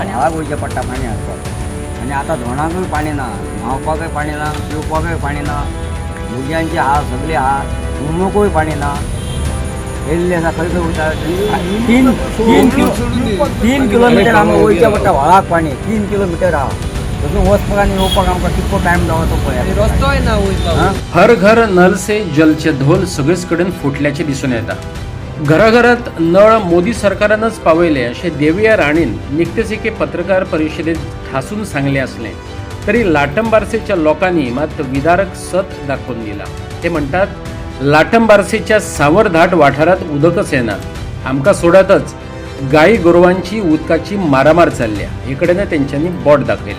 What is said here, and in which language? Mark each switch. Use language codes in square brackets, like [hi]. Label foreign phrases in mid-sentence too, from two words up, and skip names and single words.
[kok] आनी हांगा वयचें पडटा पाणी हाडपाक आनी आतां धोणाकूय पाणी ना न्हावपाकूय पाणी ना पिवपाकूय पाणी ना भुरग्यांची आहा सगळी आहा उमोकूय पाणी ना येयल्ले आसा खंय खंय वयता 3 किलोमिटर आमकां वयचें पडटा व्हाळाक पाणी 3 किलोमिटर आहा थंय वचपाक आनी येवपाक आमकां कितको टायम जावं तो पळयात रस्तोय ना वयपाक हर घर नल से जलचे धोल सगळीच कडेन फुटल्याचे दिसून येता. घराघरात नळ मोदी सरकारानच पावयले असे देविया राणीन निकतेच एके पत्रकार परिषदेत ठासून सांगले असले तरी लाटंबारसेच्या लोकांनी मात्र विदारक सत दाखवून दिला. ते म्हणतात लाटंबारसेच्या सावरधाट वाठारात उदकच येना आमकां सोडातच गाई गोरवांची उदकाची मारामार चालल्या इकडेन तेंच्यांनी बोट दाखयले.